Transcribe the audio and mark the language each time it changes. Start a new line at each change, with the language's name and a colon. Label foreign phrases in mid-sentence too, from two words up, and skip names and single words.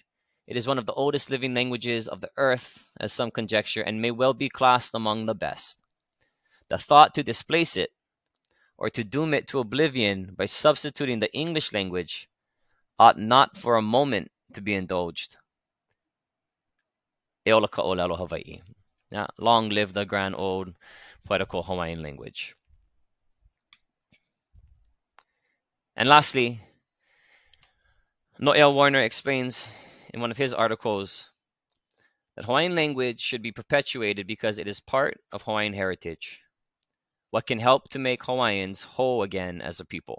English: It is one of the oldest living languages of the earth, as some conjecture, and may well be classed among the best. The thought to displace it or to doom it to oblivion by substituting the English language ought not for a moment to be indulged.
Hawaiian: E ola ka ʻŌlelo Hawaiʻi.
English: Yeah, long live the grand old poetical Hawaiian language. And lastly, Noel Warner explains in one of his articles that Hawaiian language should be perpetuated because it is part of Hawaiian heritage, what can help to make Hawaiians whole again as a people.